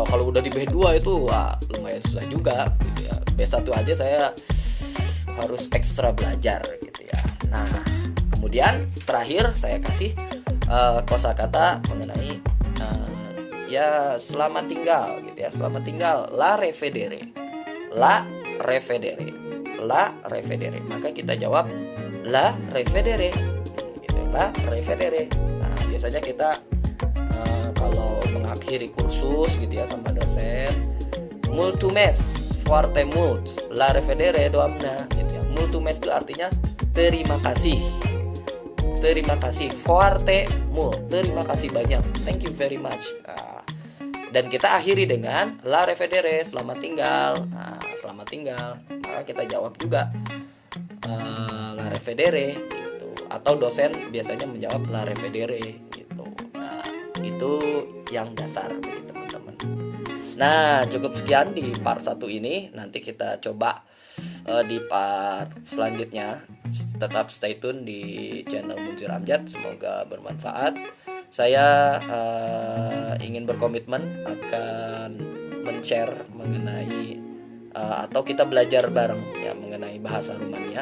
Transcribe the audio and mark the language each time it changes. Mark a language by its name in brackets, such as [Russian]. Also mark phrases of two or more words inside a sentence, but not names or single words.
[Indonesian] Kalau udah di B2 itu lumayan susah juga gitu ya. B1 aja saya harus ekstra belajar gitu ya. Nah, kemudian terakhir saya kasih kosakata mengenai ya selamat tinggal gitu ya. Selamat tinggal, [Romanian] la revedere. La revedere. La revedere. [Indonesian] Maka kita jawab [Romanian] la revedere [Indonesian] gitu, [Romanian] la revedere. [Indonesian] Nah, biasanya kita kalau mengakhiri kursus gitu ya sama dosen, [Romanian] multumes forte mult la revedere doamna [Indonesian] gitu ya. Multumes itu artinya terima kasih. Terima kasih, [Romanian] forte mult, [Indonesian] terima kasih banyak, [English] thank you very much. [Indonesian] Dan kita akhiri dengan [Romanian] la revedere, [Indonesian] selamat tinggal. Selamat tinggal. Maka kita jawab juga [Romanian] la revedere [Indonesian] gitu. Atau dosen biasanya menjawab [Romanian] la revedere [Indonesian] gitu. Nah, itu yang dasar bagi teman-teman. Nah, cukup sekian di part 1 ini. Nanti kita coba di part selanjutnya. Tetap [English] stay tune [Indonesian] di channel Munzir Amjad. Semoga bermanfaat. Saya ingin berkomitmen akan men-share mengenai atau kita belajar bareng ya mengenai bahasa Rumania.